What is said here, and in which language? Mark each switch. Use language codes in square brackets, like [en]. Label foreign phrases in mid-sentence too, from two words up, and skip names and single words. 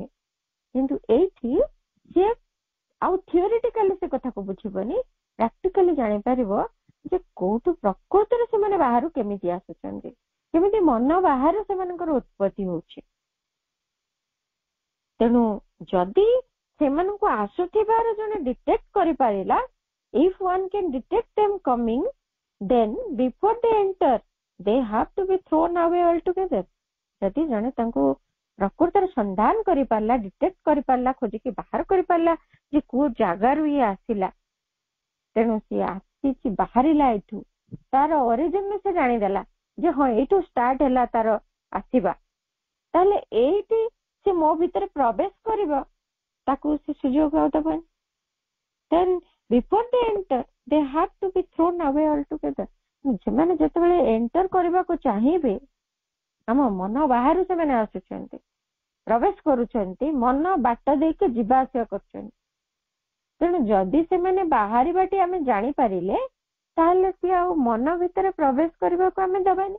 [or] କିନ୍ତୁ ଏଇଠି ସିଏ ଆଉ ଥିଓରିଟିକାଲି ସେ କଥାକୁ ବୁଝିବନି, ପ୍ରାକ୍ଟିକାଲି ଜାଣିପାରିବ ଯେ କୋଉଠୁ ପ୍ରକୃତରେ ସେମାନେ ବାହାରୁ କେମିତି ଆସୁଛନ୍ତି, କେମିତି ମନ ବାହାରୁ ସେମାନଙ୍କର ଉତ୍ପତ୍ତି ହଉଛି। ତେଣୁ ଯଦି ସେମାନଙ୍କୁ ଆସୁଥିବାର ଜଣେ ଡିଟେକ୍ଟ କରିପାରିଲା, [en] if one can detect them coming, then before they enter they have to be thrown away altogether. [or] ଯଦି ଜଣେ ତାଙ୍କୁ ପ୍ରକୃତରେ ସନ୍ଧାନ କରିପାରିଲା, ଡିଟେକ୍ଟ କରିପାରିଲା, ଖୋଜିକି ବାହାର କରିପାରିଲା ଯେ କୋଉ ଜାଗାରୁ ଇଏ ଆସିଲା, ତେଣୁ ସିଏ ଆସିଛି ବାହାରିଲା ଏଇଠୁ, ତାର ଅରିଜିନ ସେ ଜାଣିଦେଲା ଯେ ହଁ ଏଇଠୁ ଷ୍ଟାର୍ଟ ହେଲା ତାର ଆସିବା, ତାହେଲେ ଏଇଠି ସେ ମୋ ଭିତରେ ପ୍ରବେଶ କରିବ, ତାକୁ ସେ ସୁଯୋଗ ଆଉ ଦେବନି। [en] Then before they enter they have to be thrown away altogether. [or] ସେମାନେ ଯେତେବେଳେ ଏଣ୍ଟର କରିବାକୁ ଚାହିଁବେ, ଆମ ମନ ବାହାରୁ ସେମାନେ ଆସୁଛନ୍ତି, ପ୍ରବେଶ କରୁଛନ୍ତି, ମନ ବାଟ ଦେଇକି ଯିବା ଆସିବା କରୁଛନ୍ତି। ତେଣୁ ଯଦି ସେମାନେ ବାହାରିବାଟି ଆମେ ଜାଣିପାରିଲେ, ତାହେଲେ ସିଏ ଆଉ ମନ ଭିତରେ ପ୍ରବେଶ କରିବାକୁ ଆମେ ଦେବାନି।